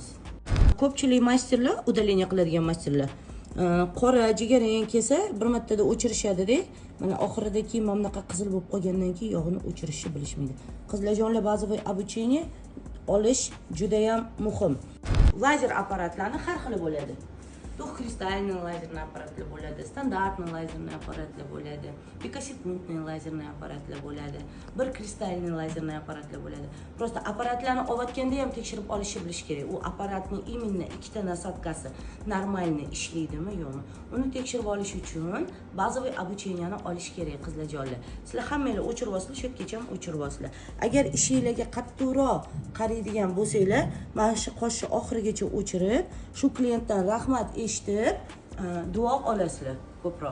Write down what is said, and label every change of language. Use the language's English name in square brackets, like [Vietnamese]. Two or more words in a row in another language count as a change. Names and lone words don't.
[Uzbek] Ko'pchilik masterlar, udalение qiladigan masterlar, qora jigarrang kelsa bir martada o'chirishadi-da. Mana oxirida keyin mana bunaqa qizil bo'lib qolgandan keyin yog'ini o'chirishni bilishmaydi. Qizlarjonlar [Russian] базовый обучение [Uzbek] olish juda ham muhim. Lazer apparatlarni har xili bo'ladi. [Russian] Двухкристальный лазерный аппаратlar bo'ladi, стандартный лазерный аппаратlar bo'ladi, пикосекундный лазерный аппаratlar [Uzbek] bo'ladi, bir [Russian] kristalniy лазерный аппаratlar bo'ladi. [Uzbek] Просто apparatlarni olayotganda ham tekshirib olishni bilish kerak. U apparatning именно ikkita nasatkasi normalniy ishlaydimi, yo'qmi? Uni tekshirib olish uchun bazaviy обучениeni olish kerak qizlarjonlar. Sizlar hammanglar o'chirib olsizlar, shu yergacha ham o'chirib olsizlar. Agar ishingizga qattiqroq qaraydigan bo'lsanglar, mana shu qoshni oxirigacha o'chirib, shu klientdan rahmat eshitib, duo olasizlar ko'proq.